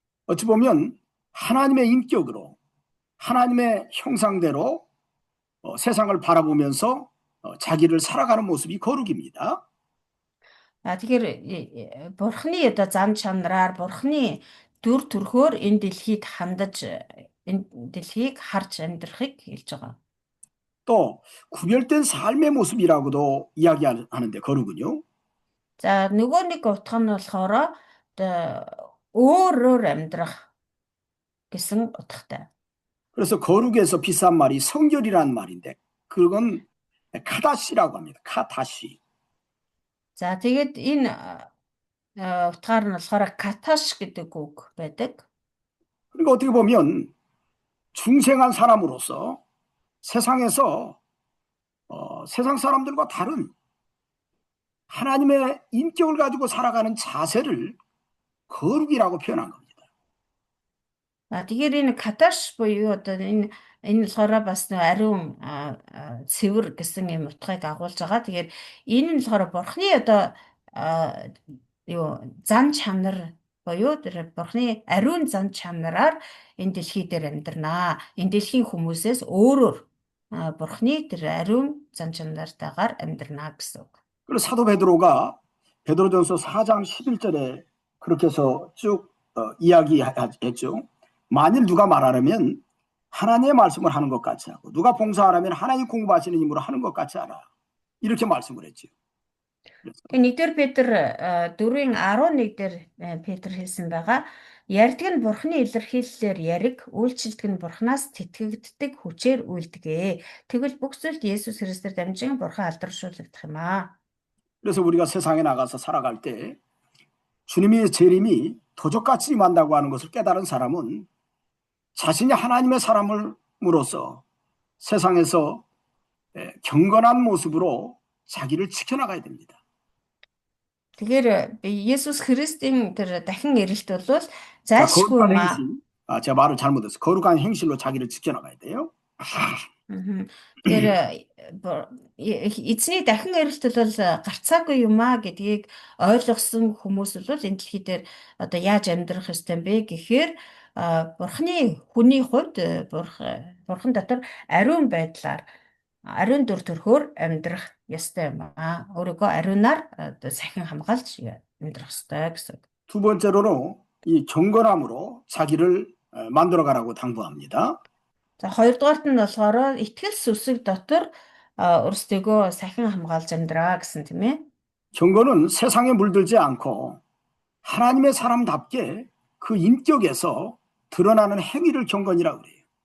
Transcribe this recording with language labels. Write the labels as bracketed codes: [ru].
[ko] 어찌 보면 하나님의 인격으로 하나님의 형상대로 세상을 바라보면서 자기를 살아가는 모습이 거룩입니다. [mn] Тэгэхээр бурхны одоо зам чанараар бурхны дүр төрхөөр энэ дэлхийд хандаж энэ дэлхийг харж амьдрахыг хэлж байгаа. [ko] 또 구별된 삶의 모습이라고도 이야기하는데 거룩은요. [mn] За нөгөө нэг утга нь болохоор одоо өөрөөр амьдрах гэсэн утгатай. [ko] 그래서 거룩에서 비싼 말이 성결이라는 말인데 그건 카다시라고 합니다. 카다시. [mn] За тэгээд энэ утгаар нь болохоор каташ гэдэг үг байдаг. [ko] 그리고 어떻게 보면 중생한 사람으로서 세상에서 세상 사람들과 다른 하나님의 인격을 가지고 살아가는 자세를 거룩이라고 표현한 겁니다. [mn] Тэгэхээр энэ каташ буюу одоо энэ болохоор бас нөө ариун цэвэр гэсэн юм утгыг агуулж байгаа. Тэгэхээр энэ нь болохоор бурхны одоо юу зан чанар буюу тэр бурхны ариун зан чанараар энэ дэлхий дээр амьдрнаа. Энэ дэлхийн хүмүүсээс өөрөөр бурхны тэр ариун зан чанартайгаар амьдрнаа гэсэн үг. [ko] 그리고 사도 베드로가 베드로전서 4장 11절에 그렇게 해서 쭉 이야기했죠. 만일 누가 말하려면 하나님의 말씀을 하는 것 같이 하고 누가 봉사하라면 하나님 공부하시는 힘으로 하는 것 같이 하라. 이렇게 말씀을 했죠. [mn] Нэгдүгээр Петр 4:11 дээр Петр хэлсэн байгаа. Ярьдаг нь бурхны илэрхийллээр яриг, үйлчлдэг нь бурхнаас тэтгэгддэг хүчээр үйлдэгэ. Тэгвэл бүх зүйлд Есүс Христээр дамжин бурхан алдаршуулагдах юм аа. [ko] 그래서 우리가 세상에 나가서 살아갈 때 주님의 재림이 도적같이 임한다고 하는 것을 깨달은 사람은 자신이 하나님의 사람으로서 세상에서 경건한 모습으로 자기를 지켜나가야 됩니다. [mn] Тэгэхээр Есүс Христийн тэр дахин ирэлт бол [ko] 자, [mn] зайлшгүй [ko] 거룩한 [mn] юм аа. [ko] 행실. 제가 말을 잘못했어요. 거룩한 행실로 자기를 지켜나가야 돼요. [mn] Тэгэхээр эзний дахин ирэлт бол гарцаагүй юм аа гэдгийг ойлгосон хүмүүс бол энэ дэлхий дээр одоо яаж амьдрах ёстой юм бэ гэхээр бурхны хүний хувьд бурхан дотор ариун байдлаар ариун дүр төрхөөр амьдрах ёстой юм аа. өөрийгөө ариунаар одоо сахин хамгаалж амьдрах ёстой гэсэн. [ko] 두 번째로는 이 경건함으로 자기를 만들어 가라고 당부합니다. [mn] За хоёрдугаарт нь болохоор итгэл сүсэг дотор өөрсдөө сахин хамгаалж амьдраа гэсэн тийм ээ. [ko] 경건은 세상에 물들지 않고 하나님의 사람답게 그 인격에서 드러나는 행위를 경건이라고 그래요.